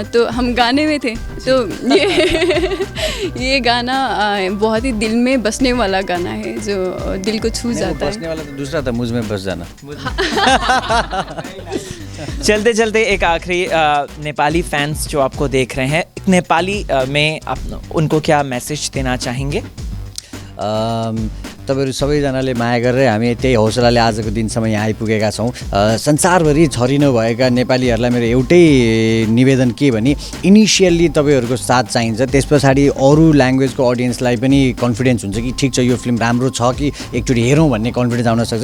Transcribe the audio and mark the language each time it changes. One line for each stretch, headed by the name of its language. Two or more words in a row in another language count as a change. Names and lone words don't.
Hindi: तो हम गाने में थे, तो ये गाना बहुत ही दिल में बसने वाला गाना है, जो दिल को छू जाता है। बसने वाला तो दूसरा था, मुझ में बस जाना। चलते चलते एक आखिरी, नेपाली फैंस जो आपको देख रहे हैं, नेपाली में आप उनको क्या मैसेज देना चाहेंगे?
Nepali: तपाईँहरू सबैजनाले माया गरेर हामी त्यही हौसलाले आजको दिनसम्म यहाँ आइपुगेका छौँ। संसारभरि छरिनु भएका नेपालीहरूलाई मेरो एउटै निवेदन के भने, इनिसियल्ली तपाईँहरूको साथ चाहिन्छ, त्यस पछाडि अरू ल्याङ्ग्वेजको अडियन्सलाई पनि कन्फिडेन्स हुन्छ कि ठिक छ यो फिल्म राम्रो छ कि एकचोटि हेरौँ भन्ने कन्फिडेन्स आउन सक्छ।